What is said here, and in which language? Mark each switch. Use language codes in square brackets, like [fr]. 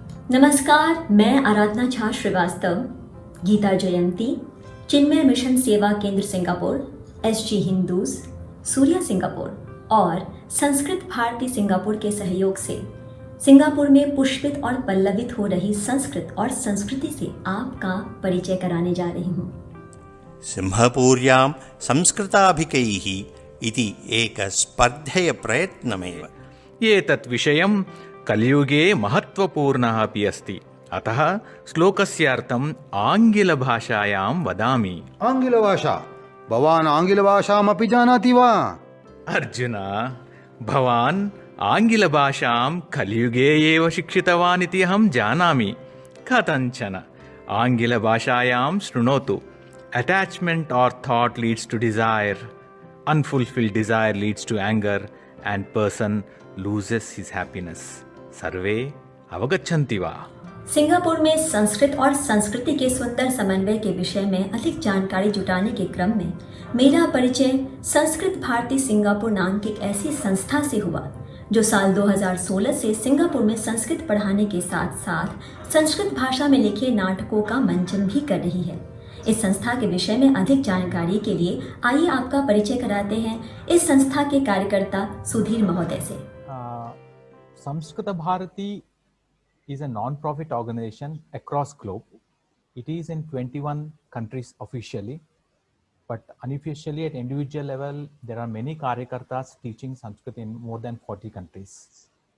[hi] नमस्कार, मैं आराधना झा श्रीवास्तव, गीता जयंती, चिन्मय मिशन सेवा केंद्र Singapore, SG Hindus, Surya Singapore और संस्कृत भारती सिंगापुर के सहयोग से सिंगापुर में पुष्पित और पल्लवित हो रही संस्कृत और संस्कृति से आपका परिचय कराने जा रही हूँ। [sa] सिंहपुर्यां संस्कृताभिकैः इति एकस्पर्धेय प्रयत्नमेव। एतत् विषयं कलियुगे महत्त्वपूर्णः अपि अस्ति। अतः श्लोकस्यार्थम् आङ्ग्लभाषायां वदामि। आङ्ग्लभाषा? भवान् आङ्ग्लभाषामपि जानाति वा? अर्जुन, भवान् आङ्ग्लभाषां कलियुगे एव शिक्षितवान् इति अहं जानामि। कथञ्चन आङ्ग्लभाषायां शृणोतु। [en] Attachment or thought leads to desire. Unfulfilled desire leads to anger and person loses his happiness. [sa] सर्वे अवगच्छन्ति वा? [hi] सिंगापुर में संस्कृत और संस्कृति के सुंदर समन्वय के विषय में अधिक जानकारी जुटाने के क्रम में मेरा परिचय संस्कृत भारती सिंगापुर नाम की एक ऐसी संस्था से हुआ जो साल 2016 से सिंगापुर में संस्कृत पढ़ाने के साथ साथ संस्कृत भाषा में लिखे नाटकों का मंचन भी कर रही है। इस संस्था के विषय में अधिक जानकारी के लिए आइए आपका परिचय कराते हैं इस संस्था के कार्यकर्ता सुधीर महोदय से। [en] Samskrita Bharati is a non-profit organization across globe. It is in 21 countries officially, but unofficially at individual level, there are many karyakartas teaching Sanskrit in more than 40 countries.